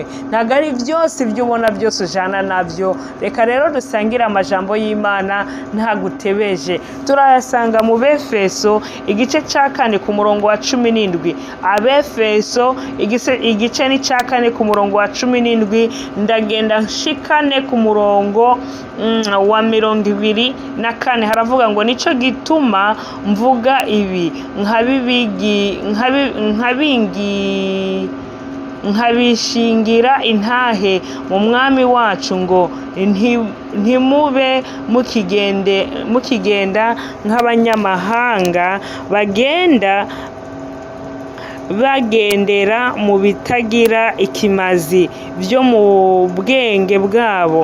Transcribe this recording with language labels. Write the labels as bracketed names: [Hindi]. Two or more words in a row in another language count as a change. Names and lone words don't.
[Rundi] Ntago ari byose ibyo ubona byose ujana nabyo. Reka rero dusangire amajambo y'Imana ntagutebeje. Turayasanga mu Befeso igice cya 4 ku murongo wa 17. Abefeso igice ni cya 4 ku murongo wa 17, ndagenda nshikane ku murongo wa 24. Haravuga ngo nico gituma mvuga ibi nkabishingira intahe mu mwami wacu, ngo ntimube mukigenda nk'abanyamahanga bagendera mu bitagira ikimazi byo mu bwenge bwabo.